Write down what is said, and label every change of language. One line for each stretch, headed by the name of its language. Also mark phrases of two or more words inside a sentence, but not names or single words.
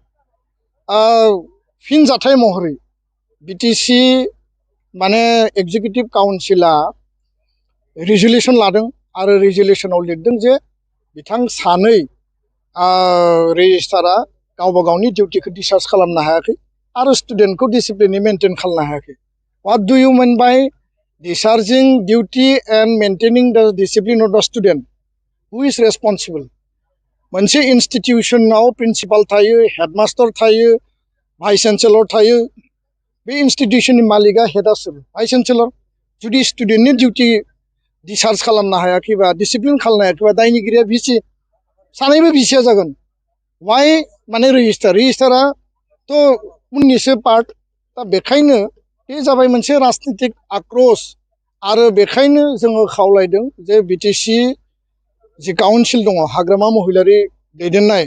Bodo: फिन जाथाय महरै BTC माने
English: Executive Council
Bodo: रिजलिउसन लादों आरो रिजलिउसनाव लिरदों जे बिथां सानै रेजिस्टारा गावबा गावनि डिउटिखौ डिस्चार्ज खालामनो हायाखै आरो स्टुडेन्टखौ डिसिप्लिनै मेनटेन खालामनो हायाखै
English: what do you mean by discharging duty and maintaining the discipline of the student who is responsible
Bodo: मोनसे इन्स्टिटिउसनाव प्रिन्सिपाल थायो हेडमास्टार थायो
English: Vice Chancellor
Bodo: थायो बे इन्स्टिटिउसननि मालिकआ हेडआ सोर
English: Vice Chancellor
Bodo: जुदि स्टुडेन्टनि डिउटि डिस्चार्ज खालामनो हायाखैबा डिसिप्लिन खालामनो हायाखैबा दायनिगिरिया भिसि सानैबो भिसिया जागोन वाइ माने रेजिस्टाराथ' उननिसो पार्ट दा बेखायनो बे जाबाय मोनसे राजनितिक आक्रोश आरो बेखायनो जोङो खावलायदों जे BTC जि काउन्सिल दङ हाग्रामा महिलारि दैदेननाय